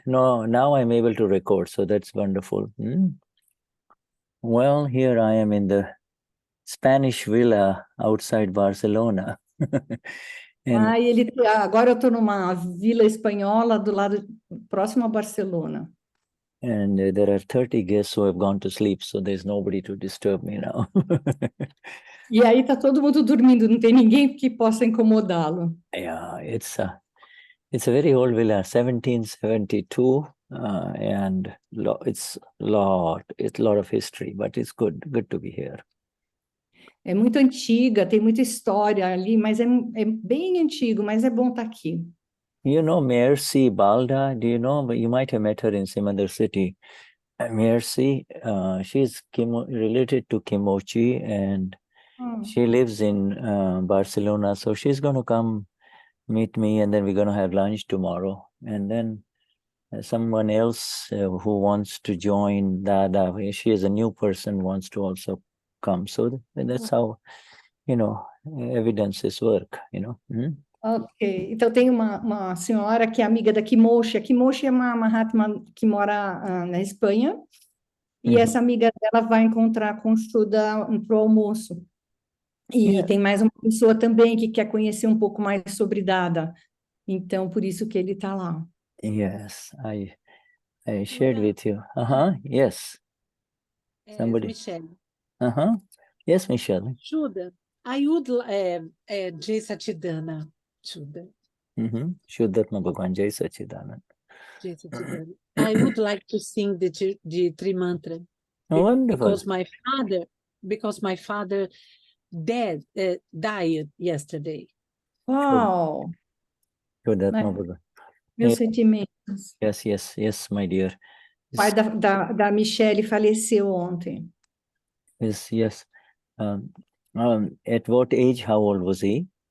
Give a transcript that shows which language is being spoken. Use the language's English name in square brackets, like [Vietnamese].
[English] No, now I'm able to record, so that's wonderful. Well, here I am in the Spanish villa outside Barcelona. [Portuguese] Agora eu estou numa vila espanhola do lado próximo a Barcelona. [English] And there are 30 guests who have gone to sleep, so there's nobody to disturb me now. [Portuguese] E aí tá todo mundo dormindo, não tem ninguém que possa incomodá-lo. [English] Yeah, it's a very old villa, 1772, and it's a lot of history, but it's good to be here. [Portuguese] É muito antiga, tem muita história ali, mas é bem antigo, mas é bom estar aqui. [English] You know Mercy Balda? Do you know? You might have met her in some other city. Mercy, she's related to Kimochi, and she lives in Barcelona. So she's going to come meet me, and then we're going to have lunch tomorrow. And then someone else who wants to join Dada, she is a new person, wants to also come. So that's how, evidences work, [Portuguese] Ok, então tem uma senhora que é amiga da Kimoshi. A Kimoshi é uma Mahatma que mora na Espanha, e essa amiga dela vai encontrar com o Shuddha pro almoço. E tem mais uma pessoa também que quer conhecer um pouco mais sobre Dada. Então, por isso que ele está lá. [English] Yes, I shared with you. Yes. Somebody. Michele. Yes, Michele. Shuddha, I would Jai Satchidana. Shuddha. Shuddha Jai Satchidanand. I would like to sing the Trimantra. Wonderful. Because my father died yesterday. Uau! [Portuguese] Meus sentimentos. [English] Yes, my dear. [Portuguese] O pai da Michele faleceu ontem. [English] Yes. At what age, how old was he?